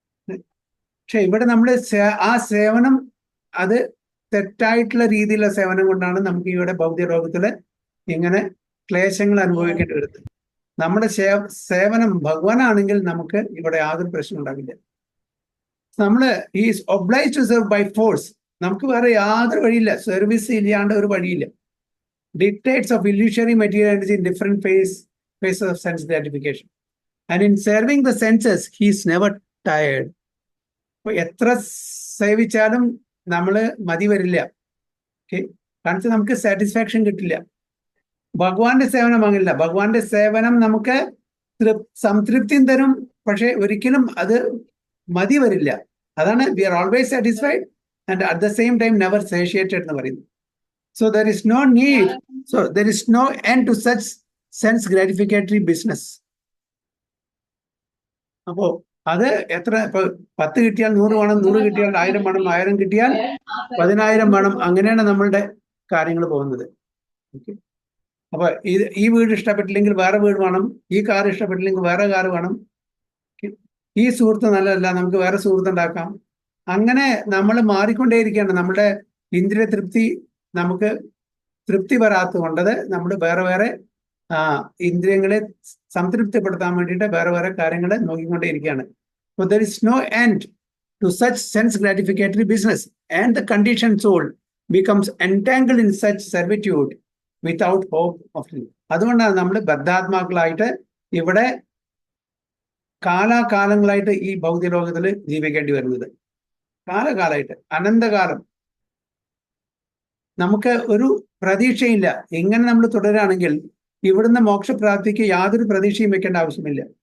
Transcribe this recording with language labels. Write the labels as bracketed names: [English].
[Malayalam] പക്ഷെ ഇവിടെ നമ്മൾ ആ സേവനം അത് തെറ്റായിട്ടുള്ള രീതിയിലുള്ള സേവനം കൊണ്ടാണ് നമുക്ക് ഇവിടെ ഭൗതിക ലോകത്തില് ഇങ്ങനെ ക്ലേശങ്ങൾ അനുഭവിക്കേണ്ടി വരുന്നത്. നമ്മുടെ സേവനം ഭഗവാനാണെങ്കിൽ നമുക്ക് ഇവിടെ യാതൊരു പ്രശ്നം ഉണ്ടാവില്ല. നമ്മള് [English] Is oblige to serve by force. [Malayalam] നമുക്ക് വേറെ യാതൊരു വഴിയില്ല, സർവീസ് ഇല്ലാണ്ട് ഒരു വഴിയില്ല. [English] Dictates of illusory materiality in different phases of sense gratification. And in serving the senses, he is never tired. [Malayalam] അപ്പൊ എത്ര സേവിച്ചാലും നമ്മള് മതി വരില്ല. കാരണം നമുക്ക് സാറ്റിസ്ഫാക്ഷൻ കിട്ടില്ല. ഭഗവാന്റെ സേവനം വാങ്ങില്ല. ഭഗവാന്റെ സേവനം നമുക്ക് സംതൃപ്തിയും തരും, പക്ഷെ ഒരിക്കലും അത് മതി വരില്ല. അതാണ് [English] we are always satisfied and at the same time never satiated [Malayalam] എന്ന് പറയുന്നത്. [English] So there is no need, so there is no end to such sense gratificatory business. [Malayalam] അപ്പോ അത് എത്ര, ഇപ്പൊ 10 കിട്ടിയാൽ 100 വേണം, 100 കിട്ടിയാൽ 1000 വേണം, 1000 കിട്ടിയാൽ 10000 വേണം. അങ്ങനെയാണ് നമ്മളുടെ കാര്യങ്ങൾ പോകുന്നത്. അപ്പൊ ഈ വീട് ഇഷ്ടപ്പെട്ടില്ലെങ്കിൽ വേറെ വീട് വേണം, ഈ കാർ ഇഷ്ടപ്പെട്ടില്ലെങ്കിൽ വേറെ കാർ വേണം, ഈ സുഹൃത്ത് നല്ലതല്ല, നമുക്ക് വേറെ സുഹൃത്ത് ഉണ്ടാക്കാം. അങ്ങനെ നമ്മൾ മാറിക്കൊണ്ടേയിരിക്കുകയാണ്. നമ്മുടെ ഇന്ദ്രിയ തൃപ്തി നമുക്ക് തൃപ്തി വരാത്തത് കൊണ്ടത് നമ്മൾ വേറെ വേറെ ഇന്ദ്രിയങ്ങളെ സംതൃപ്തിപ്പെടുത്താൻ വേണ്ടിയിട്ട് വേറെ വേറെ കാര്യങ്ങൾ നോക്കിക്കൊണ്ടേയിരിക്കുകയാണ്. [English] So there is no end to such sense gratificatory business, and the conditioned soul becomes entangled in such servitude without hope of relief. [Malayalam] അതുകൊണ്ടാണ് നമ്മൾ ബദ്ധാത്മാക്കളായിട്ട് ഇവിടെ കാലാകാലങ്ങളായിട്ട് ഈ ഭൗതിക ലോകത്തിൽ ജീവിക്കേണ്ടി വരുന്നത്. കാലകാലമായിട്ട്, അനന്തകാലം. നമുക്ക് ഒരു പ്രതീക്ഷയില്ല. എങ്ങനെ നമ്മൾ തുടരുകയാണെങ്കിൽ ഇവിടുന്ന് മോക്ഷപ്രാപ്തിക്ക് യാതൊരു പ്രതീക്ഷയും വെക്കേണ്ട ആവശ്യമില്ല.